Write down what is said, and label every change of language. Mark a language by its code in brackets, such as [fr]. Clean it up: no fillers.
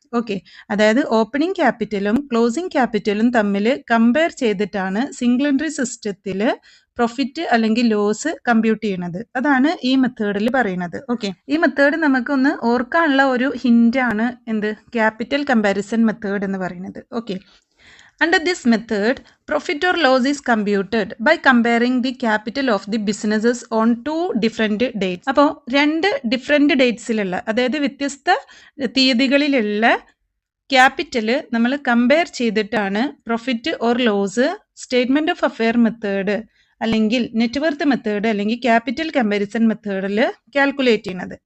[ml] Okay, അതായത് opening ക്യാപിറ്റലും closing ക്യാപിറ്റലും തമ്മിൽ compare ചെയ്തിട്ടാണ് സിംഗിൾ എൻട്രി സിസ്റ്റത്തിൽ പ്രോഫിറ്റ് അല്ലെങ്കിൽ ലോസ് കമ്പ്യൂട്ട് ചെയ്യണത്. അതാണ് ഈ മെത്തേഡിൽ പറയുന്നത്. ഓക്കെ, ഈ മെത്തേഡ് നമുക്കൊന്ന് ഓർക്കാനുള്ള ഒരു ഹിൻ്റാണ് എന്ത് ക്യാപിറ്റൽ കമ്പാരിസൺ മെത്തേഡ് എന്ന് പറയുന്നത്. [en] Okay, under this method, profit or loss is computed by comparing the capital of the businesses on two different dates. [ml] അപ്പോൾ രണ്ട് ഡിഫറെൻറ്റ് ഡേറ്റ്സിലുള്ള, അതായത് വ്യത്യസ്ത തീയതികളിലുള്ള ക്യാപിറ്റൽ നമ്മൾ കമ്പയർ ചെയ്തിട്ടാണ് profit or loss statement of affair method അല്ലെങ്കിൽ net worth method അല്ലെങ്കിൽ capital comparison മെത്തേഡിൽ calculate ചെയ്യുന്നത്.